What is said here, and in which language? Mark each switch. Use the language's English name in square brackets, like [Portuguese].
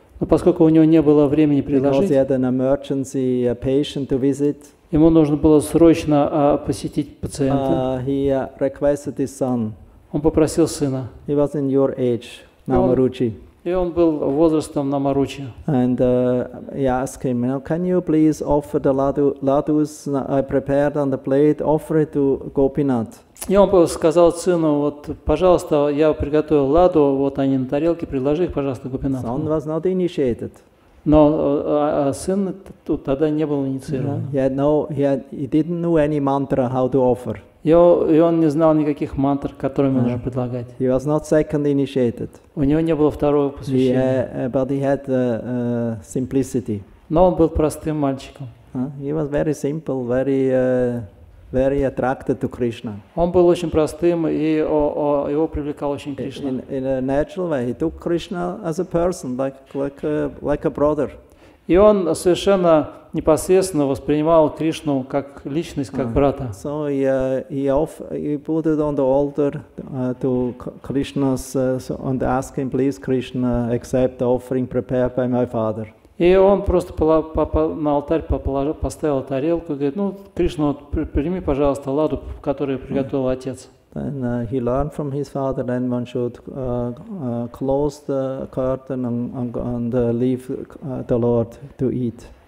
[Russian] но поскольку у него не было времени предложить, [English] because he had an emergency patient to visit, [Russian] ему нужно было срочно посетить пациента. [English] He requested his son. [Russian] Он попросил сына. [English] He was in your age, Namaruchi. [Russian] И он был возрастом Намаручи. [English] And he asked him, can you please offer the ladus I prepared on the plate, offer it to Gopinath? [Russian] И он сказал сыну, вот, пожалуйста, я приготовил ладу, вот они на тарелке, предложи их, пожалуйста, Гопинату. [English] Son was not initiated. [Russian] Но сын тогда не был инициирован. [English] He didn't know any mantra how to offer. [Russian] И он не знал никаких мантр, которыми нужно предлагать. [English] He was not second initiated. [Russian] У него не было второго посвящения. [English] But he had simplicity. [Russian] Но он был простым мальчиком. [English] He was very simple, very attracted to Krishna. [Russian] Он был очень простым, и его привлекал очень Кришна. [English] In a natural way, he took Krishna as a person, like a brother. [Russian] И он совершенно непосредственно воспринимал Кришну как личность, как брата. [English] So he put it on the altar to Krishna's, and asked him, please Krishna, accept the offering prepared by my father. [Russian] И он просто на алтарь поставил тарелку и говорит, ну, Кришна, вот, прими, пожалуйста, ладу, которую приготовил отец. [English] Then he learned from his father, then one should close the curtain and leave the Lord to eat.